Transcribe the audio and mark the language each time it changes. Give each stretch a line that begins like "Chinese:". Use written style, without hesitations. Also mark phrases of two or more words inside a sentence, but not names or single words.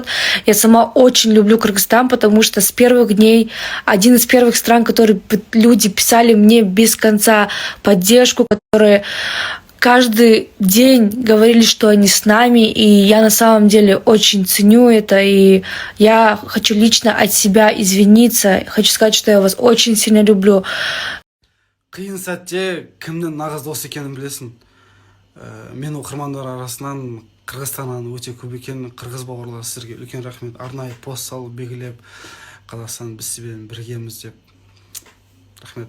Russian: Я сама очень люблю Кыргызстан, потому что с первых дней один из первых стран, которые люди писали мне без конца поддержку, которые... Каждый день говорили, что они с нами, и я на самом деле очень ценю это, и я хочу лично от себя извиниться, хочу сказать, что я вас очень сильно люблю.
Kazakh: Қиын сәтте кімнің нағыз дос екенін білесің. Мен оқырмандар арасынан Қырғызстаннан өте көп екен. Қырғыз бауырлар, сіздерге үлкен рахмет. Арнайы пост салып белгілеп, Қазақстан біз сізбен біргеміз деп. Рахмет.